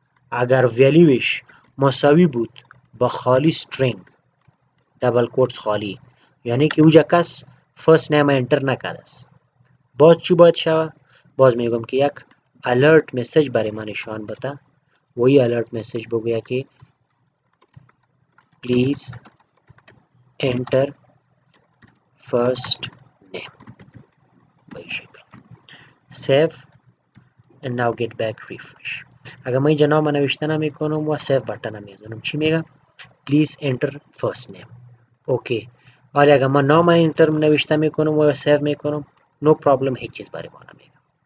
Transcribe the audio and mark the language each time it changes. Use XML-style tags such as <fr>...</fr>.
<fa>اگر ولیوش مساوی بود با خالی string دبل کوتس خالی، یعنی که اوجا کس فرست نیم انتر نکرده است، باز چی باید شوه؟ باز میگم که یک alert مسیج برای من نشان بده و این alert مسیج بگویه که</fa> <en>please enter first name.</en> <fa>به این شکل</fa> <en>save and now get back refresh.</en> <fa>اگر من اینجا نام نوشته نمیکنم و save بٹن میزنم چی میگم؟</fa> <en>please enter first name.</en> <fa>اوکی. ولی اگر من نام انتر نوشته میکنم و save میکنم</fa> <en>no problem،</en> <fa>هیچ چیز برای ما نمیگم.</fa>